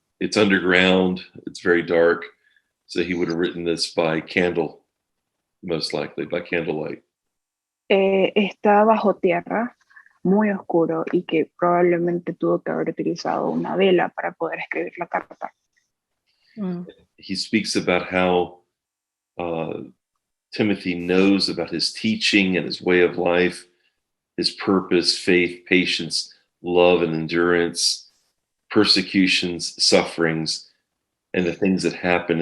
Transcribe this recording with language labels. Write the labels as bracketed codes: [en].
[en] it's underground, it's very dark, so he would have written this by candle, most likely by candlelight. [es] Está bajo tierra, muy oscuro y que probablemente tuvo que haber utilizado una vela para poder escribir la carta. [en] He speaks about how Timothy knows about his teaching and his way of life, his purpose, faith, patience, love, and endurance, persecutions, sufferings, and the things that happen.